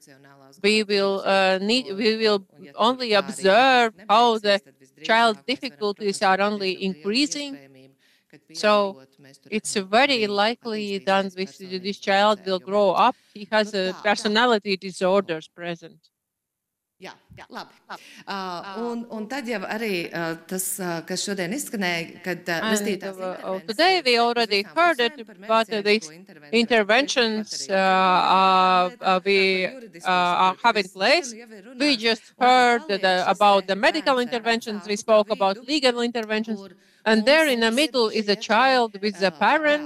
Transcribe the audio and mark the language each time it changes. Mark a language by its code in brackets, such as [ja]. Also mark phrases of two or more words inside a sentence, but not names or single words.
[en] We will only observe how the child's difficulties are only increasing. So it's very likely that this child will grow up. He has a personality disorders present. [lv] Jā, labi. Un tad jau arī tas, kas šodien izskanēja, kad [en] today we already heard it, but these interventions we have in place. We just heard about the medical interventions. We spoke about legal interventions. And there in the middle is a child with a parent.